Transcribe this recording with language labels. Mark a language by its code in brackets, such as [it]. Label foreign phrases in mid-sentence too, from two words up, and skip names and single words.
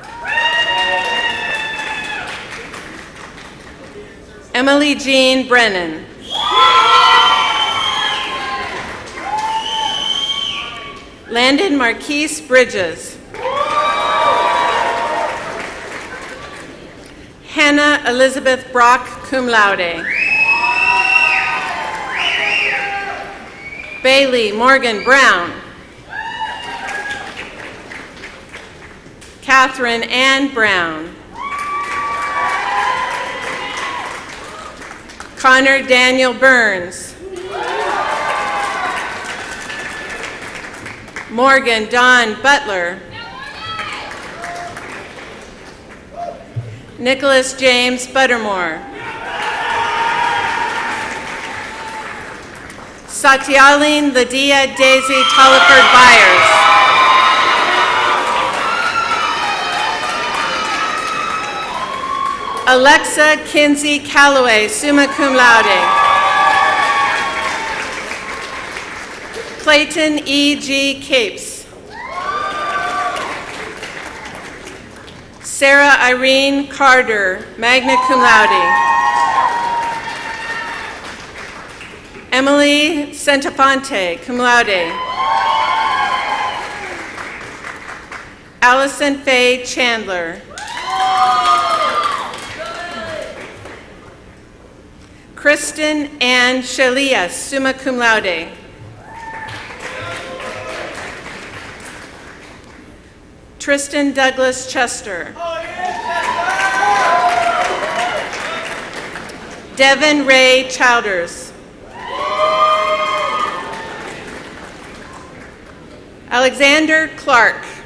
[en] Emily Jean Brennan. Landon Marquise Bridges. Hannah Elizabeth Brock, cum laude. Bailey Morgan Brown. Catherine Ann Brown. Connor Daniel Burns. Morgan Dawn Butler. Nicholas James Buttermore. Satyaline Lydia Daisy Tolliford Byers. Alexa Kinsey Calloway, summa cum laude. Clayton E. G. Capes. Sarah Irene Carter, magna cum laude. Emily Santafonte, cum laude. Allison Faye Chandler. Kristen Ann Shalia, summa cum laude. Tristan Douglas Chester. Devin Ray Childers. Alexander Clark.